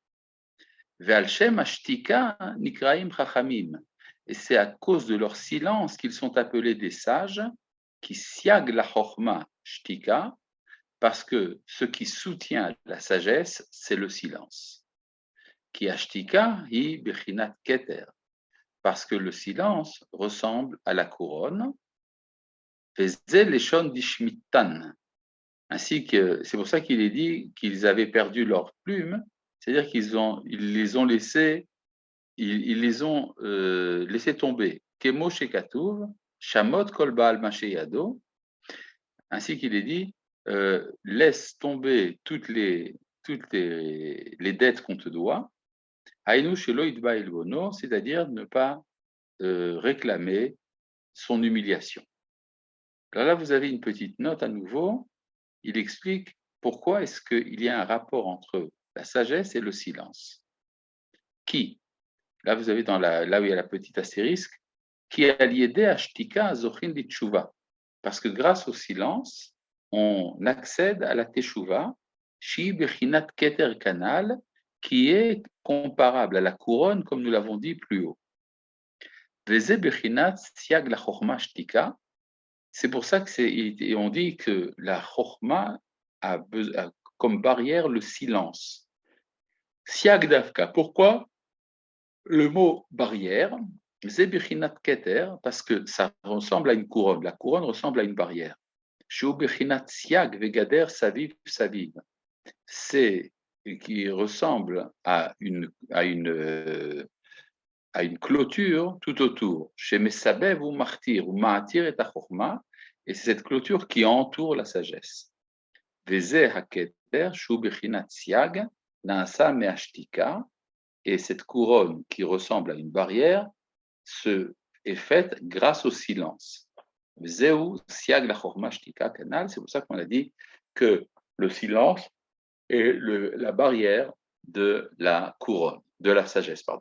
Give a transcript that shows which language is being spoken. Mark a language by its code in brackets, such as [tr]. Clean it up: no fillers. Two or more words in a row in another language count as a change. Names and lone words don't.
[fr] Et c'est à cause de leur silence qu'ils sont appelés des sages, qui [he] סייג לחכמה שתיקה, [fr] parce que ce qui soutient la sagesse, c'est le silence. [he] כי השתיקה היא בחינת כתר, [fr] parce que le silence ressemble à la couronne. [he] וזה לשון דשמיטתן, [fr] ainsi que c'est pour ça qu'il est dit qu'ils avaient perdu leurs plumes, c'est-à-dire ils les ont laissés, ils les ont laissés tomber. [he] כמו שכתוב, שמוט כל בעל משה ידו, [fr] ainsi qu'il est dit, laisse tomber les dettes qu'on te doit. [he] היינו שלא יתבע עלבונו, [fr] c'est-à-dire ne pas réclamer son humiliation. Alors là, vous avez une petite note à nouveau. Il explique pourquoi est-ce qu'il y a un rapport entre la sagesse et le silence. Qui, là vous avez là où il y a la petite astérisque, qui a lié [he] השתיקה זוכין לתשובה, [fr] parce que grâce au silence, on accède à la teshuva, [he] שהיא בחינת כתר כנ"ל, [fr] qui est comparable à la couronne, comme nous l'avons dit plus haut. [he] וזה בחינת סייג לחכמה שתיקה. [fr] C'est pour ça on dit que la chorma a comme barrière le silence. [he] סייג דווקא, [fr] pourquoi le mot barrière? [he] זה בחינת כתר, [fr] parce que ça ressemble à une couronne. La couronne ressemble à une barrière. [he] שהוא בחינת סייג וגדר סביב סביב. [fr] C'est qui ressemble à une clôture tout autour. Chez Mesabev ou Martir, ou Maatir et Achorma, et c'est cette clôture qui entoure la sagesse. [he] וזה הכתר שהוא בחינת סייג נעשה מהשתיקה, [fr] et cette couronne qui ressemble à une barrière est faite grâce au silence. [he] זהו סייג לחכמה שתיקה כנ"ל, [fr] c'est pour ça qu'on a dit que le silence est la barrière de la couronne, de la sagesse, pardon.